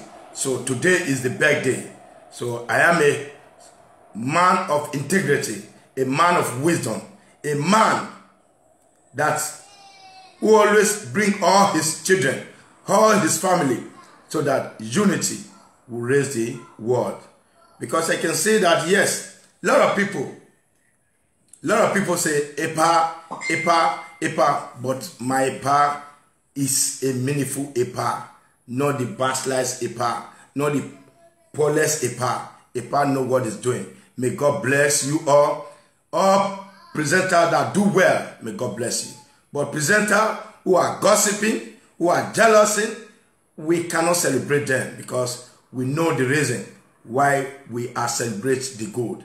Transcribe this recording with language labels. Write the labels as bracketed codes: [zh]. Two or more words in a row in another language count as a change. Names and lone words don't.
[en] So today is the birthday. So I am a man of integrity, a man of wisdom, a man that who always bring all his children, all his family, so that unity will raise the world. Because I can say that, yes, a lot of people say, Epa, Epa, Epa, but my Epa is a meaningful Epa, not the backslide Epa, not the poorless Epa. Epa know what it's doing. May God bless you all. All presenters that do well, may God bless you. But presenters who are gossiping, who are jealousy, we cannot celebrate them because we know the reason why we are celebrating the good.